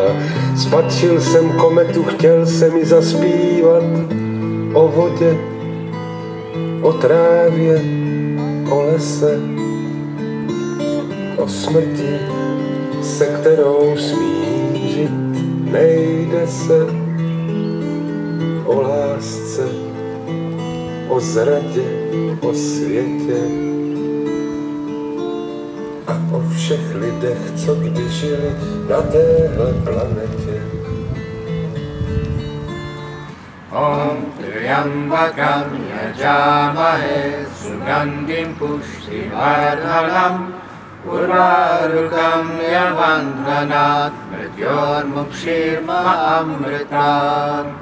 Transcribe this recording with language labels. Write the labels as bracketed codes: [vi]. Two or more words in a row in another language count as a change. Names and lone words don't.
[cs] Spatřil jsem kometu, chtěl jsem ji zaspívat, o vodě, o trávě, o lese, o smrti, se kterou smířit nejde se, o lásce, o zradě, o světě a o všech lidech, co kdy žili na téhle planetě. [sa] ॐ त्र्यम्बकं यजामहे सुगन्धिं पुष्टिवर्धनम् उर्वारुकं यवन्धनात् मृत्योर्मुक्षिर्म अमृतम्